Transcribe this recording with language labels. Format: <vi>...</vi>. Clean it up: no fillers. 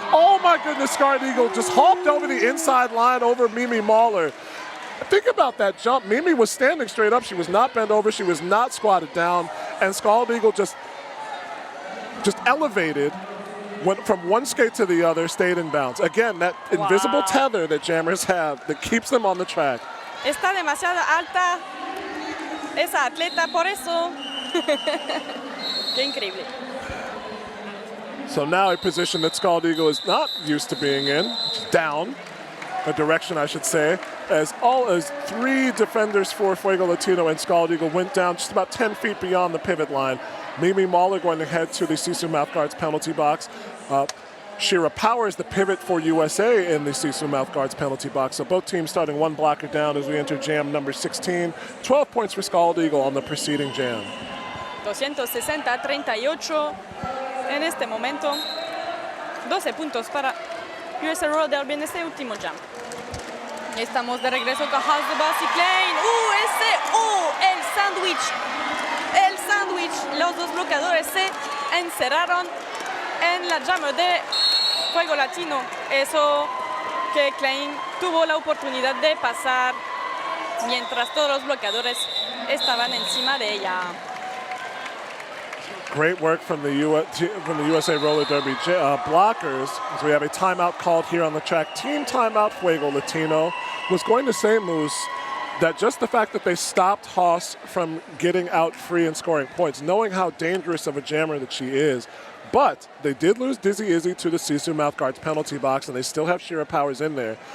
<en>Oh my goodness, Scarred Eagle just hopped over the inside line over Mimi Mahler. Think about that jump. Mimi was standing straight up. She was not bent over. She was not squatted down. And Scald Eagle just elevated, went from one skate to the other, stayed in bounds. Again, that invisible tether that jammers have that keeps them on the track.</en> <es>Está demasiado alta esa atleta, por eso. Qué increíble.</es> <en>So now a position that Scald Eagle is not used to being in, which is down, a direction I should say, as 3 defenders for Fuego Latino and Scald Eagle went down just about 10 feet beyond the pivot line. Mimi Mahler going to head to the Sisu Mouthguards penalty box. Shira Powers, the pivot for USA in the Sisu Mouthguards penalty box. So both teams starting 1 blocker down as we enter jam number 16. 12 points for Scald Eagle on the preceding jam.</en> <es>260-38 en este momento. 12 puntos para USA Roller Derby en este último jam. Estamos de regreso con House the Boss y Klein. El sándwich. El sándwich. Los dos bloqueadores se encerraron en la jammer de Fuego Latino. Eso que Klein tuvo la oportunidad de pasar mientras todos los bloqueadores estaban encima de ella.</es> <en>Great work from the USA Roller Derby blockers, as we have a timeout called here on the track. Team timeout, Fuego Latino. Was going to say, Moose, that just the fact that they stopped Haas from getting out free and scoring points, knowing how dangerous of a jammer that she is, but they did lose Dizzy Izzy to the Sisu Mouthguards penalty box, and they still have Shira Powers in there.</en>